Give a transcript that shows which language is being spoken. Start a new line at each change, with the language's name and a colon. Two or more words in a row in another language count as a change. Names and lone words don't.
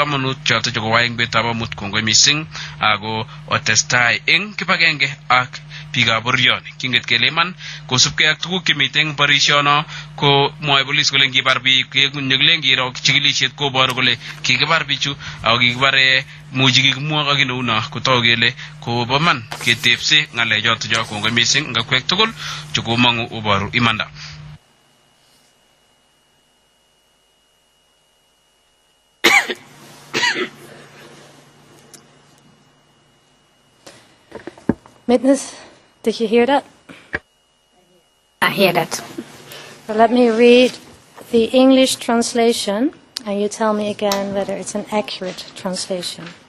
Kalenjin: manut chato jogo waing betaba mut kongo missing ago o testai eng kipagenge ak piga boryon kinget keleman ko supke ak tugu kimiteng parishono ko moy police ko lengi barbi ke nyeglengi ro chigilishet ko bor gole ki barbichu ago gi bare mujigi mo ga gino na ko togele ko baman ke tepse ngale jot jo ko ngo missing nga kwek tugul jugo mangu ubaru imanda.
English: Witness, did you hear that? I hear that. So let me read the English translation, and you tell me again whether it's an accurate translation.